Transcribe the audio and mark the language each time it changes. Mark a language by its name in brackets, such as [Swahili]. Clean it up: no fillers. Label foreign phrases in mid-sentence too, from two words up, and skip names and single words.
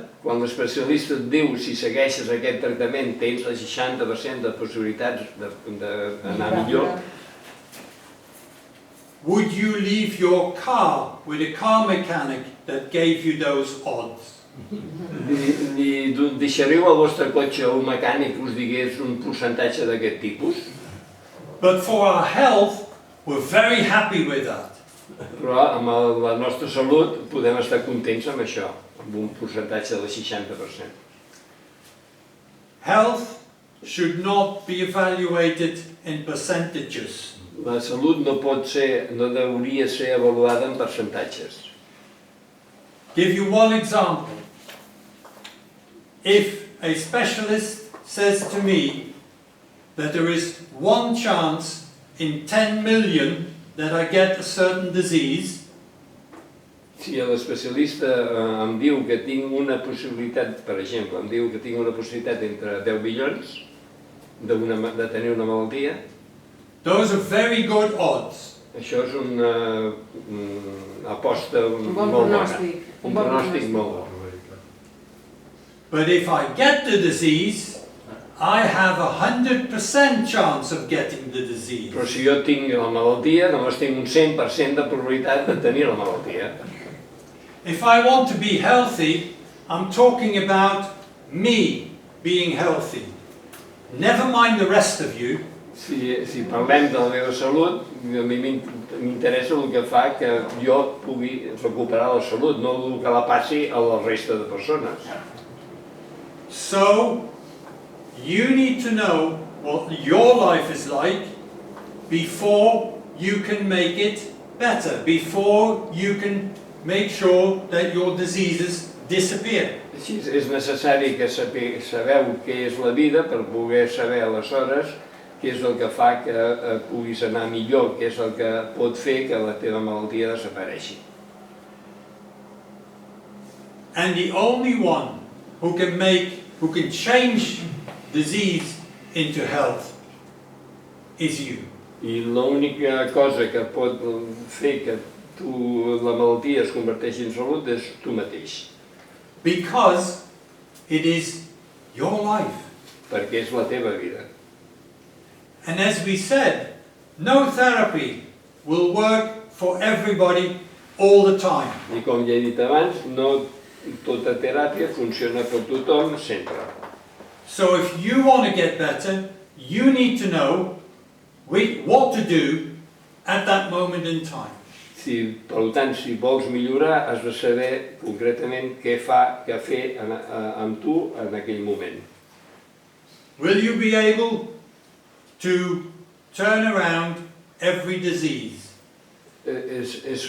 [Catalan] Quan l'especialista et diu si segueixes aquest tractament tens el 60% de possibilitats d'anar millor. [English] Would you leave your car with a car mechanic that gave you those odds? [Catalan] Li deixaríeu el vostre cotxe a un mecànic que us digués un percentatge d'aquest tipus? [English] But for our health, we're very happy with that. [Catalan] Però amb la nostra salut podem estar contents amb això, amb un percentatge del 60%. [English] Health should not be evaluated in percentages. [Catalan] La salut no hauria ser avaluada en percentatges. [English] Give you one example. If a specialist says to me that there is 1 chance in 10 million that I get a certain disease, [Catalan] si l'especialista em diu que tinc una possibilitat, per exemple, em diu que tinc una possibilitat entre 10 milions de tenir una malaltia, [English] those are very good odds. [Catalan] això és una aposta molt bona, un pronòstic molt bo. [English] But if I get the disease, I have 100% chance of getting the disease. [Catalan] Però si jo tinc la malaltia, només tinc un 100% de probabilitat de tenir la malaltia. [English] If I want to be healthy, I'm talking about me being healthy. Never mind the rest of you. [Catalan] Si parlem de la meva salut, a mi m'interessa el que fa que jo pugui recuperar la salut, no el que la passi a la resta de persones. [English] So, you need to know what your life is like before you can make it better, before you can make sure that your diseases disappear. [Catalan] Així, és necessari que sabeu què és la vida per poder saber aleshores què és el que fa que puguis anar millor, què és el que pot fer que la teva malaltia desapareixi. [English] And the only one who can change disease into health is you. [Catalan] I l'única cosa que pot fer que la malaltia es converteixi en salut és tu mateix. [English] Because it is your life. [Catalan] Perquè és la teva vida. [English] And as we said, no therapy will work for everybody all the time. [Catalan] I com ja he dit abans, no tota teràpia funciona per tothom sempre. [English] So if you want to get better, you need to know what to do at that moment in time. [Catalan] Per tant, si vols millorar, has de saber concretament què fer amb tu en aquell moment. [English] Will you be able to turn around every disease? [Catalan] És